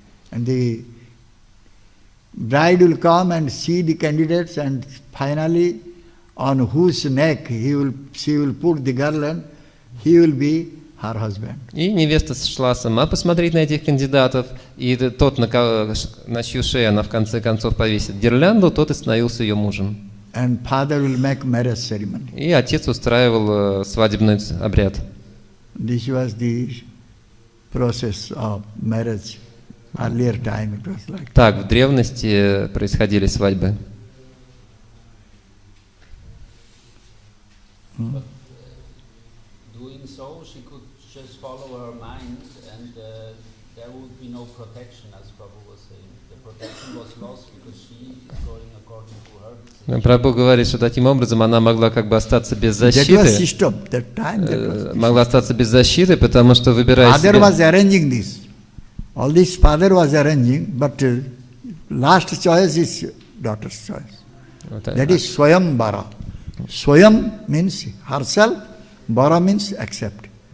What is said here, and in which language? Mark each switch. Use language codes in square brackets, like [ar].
[en] And the bride will come and see the candidates, and finally on whose neck she will put the garland, he will be her husband. [ru] И невеста шла сама посмотреть на этих кандидатов, и тот, на чью шею она в конце концов повесит гирлянду, тот и становился ее мужем. [en] And father will make marriage ceremony. [ru] И отец устраивал свадебный обряд. [en] This was the process of marriage. Earlier time it was like. [ru] Так в древности происходили свадьбы. [en] Doing so, she could just follow her mind, and there would be no protection, as Prabhu was saying. The protection was lost because she is going according to her decision. [ru] Прабху говорит, что таким образом она могла как бы остаться без защиты. Могла остаться без защиты, потому что выбирая себе. [en] Father was arranging this. All this father was arranging, but last choice is daughter's choice. That is Swayam Bara. Swayam means herself, Bara means accept.